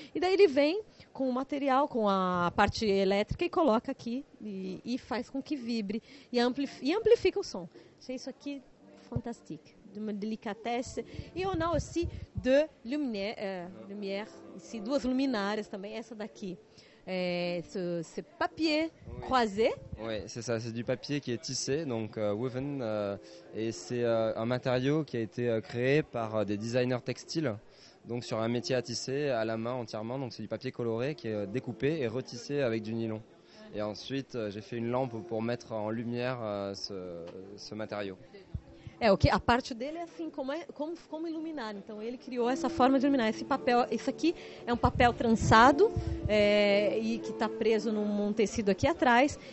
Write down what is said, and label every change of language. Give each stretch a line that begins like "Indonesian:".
Portuguese: E daí ele vem com o material, com a parte elétrica e coloca aqui e faz com que vibre e amplifica o som. Achei isso aqui fantástico, de uma delicatesse. E
French: on a aussi de lumière, ici,
Portuguese: duas luminárias também, essa daqui.
French: Ce papier croisé. Oui, c'est ça, c'est du papier qui est tissé, donc woven, et c'est un matériau qui a été créé par des designers textiles, donc sur un métier à tisser à la main entièrement, donc c'est du papier coloré qui est découpé et retissé avec du nylon. Et ensuite, j'ai fait une lampe pour mettre en lumière ce matériau.
Portuguese: A parte dele é assim, como iluminar. Então ele criou essa forma de iluminar. Esse papel, isso aqui é um papel trançado e que está preso num tecido aqui atrás.